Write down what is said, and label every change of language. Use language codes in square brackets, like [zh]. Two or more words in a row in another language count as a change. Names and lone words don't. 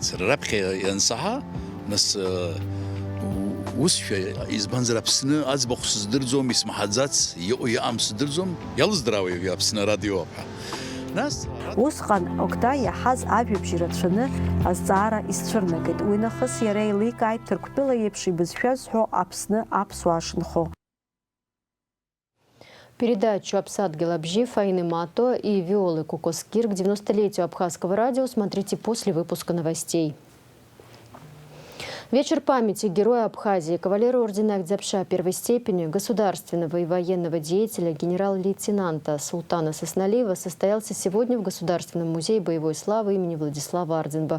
[ab] Раԥхьа иансаҳа, нас усшәа избанзар Аԥсны аӡбахә сыздырӡом, исмаҳаӡац, иҟоу иҟам сыздырӡом, иалыздраауеит Аԥсны радио ҳәа. Усҟан Окта иаҳаз ажәабжь рацәаны азҵаара исцәырнагеит. Уи нахыс иара еиликааит Ҭырқәтәыла еиԥш ибызшәа зҳәо Аԥсны аԥсуаа шынхо. [ru] Передачу «Апсадгил Абжи» Фаины Мато и Виолы Кукоскир к 90-летию Абхазского радио смотрите после выпуска новостей. Вечер памяти героя Абхазии, кавалера ордена Агдзябша первой степени, государственного и военного деятеля генерал-лейтенанта Султана Сосналиева состоялся сегодня в Государственном музее боевой славы имени Владислава Ардзинба.